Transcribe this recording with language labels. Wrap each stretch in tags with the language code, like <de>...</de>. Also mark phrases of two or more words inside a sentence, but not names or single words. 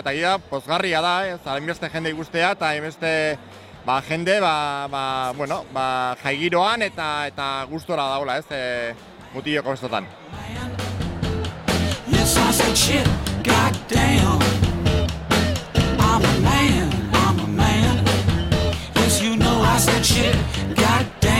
<eu>eta gira pozgarria da, hainbeste jende ikustea, eta hainbeste jende jaigiroan eta gustora dagoela, mutiloko festotan.</eu> <en>Yes, I said shit, goddamn. I'm a man. Yes, you know I said shit, goddamn.</en>